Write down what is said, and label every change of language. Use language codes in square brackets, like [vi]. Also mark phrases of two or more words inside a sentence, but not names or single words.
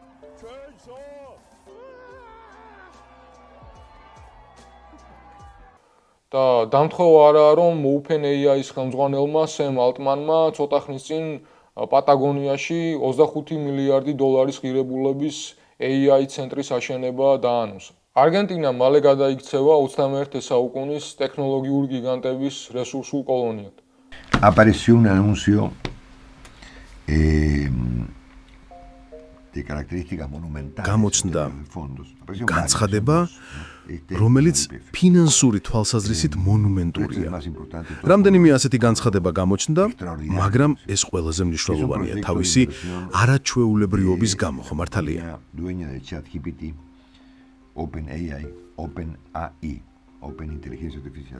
[ka] და დამთხოვა არაა, რომ OpenAI-ის ხელმძღვანელმა სემ ალტმანმა ცოტა ხნის წინ პატაგონიაში 25 მილიარდი დოლარის ღირებულების AI ცენტრის აშენება დაანონსა. არგენტინა მალე გადაიქცევა 21 საუკუნის ტექნოლოგიური გიგანტების რესურსულ კოლონიად. [es] Apareció un anuncio de características monumentales. [ka] გამოჩნდა განცხადება, რომელიც ფინანსური თვალსაზრისით მონუმენტურია. რამდენიმე ასეთი განცხადება გამოჩნდა, მაგრამ ეს ყველაზე მნიშვნელოვანია თავისი არაჩვეულებრივობის გამო, ხო მართალია? [es] Dueña de ChatGPT, OpenAI, OpenAI, Open Inteligencia Artificial.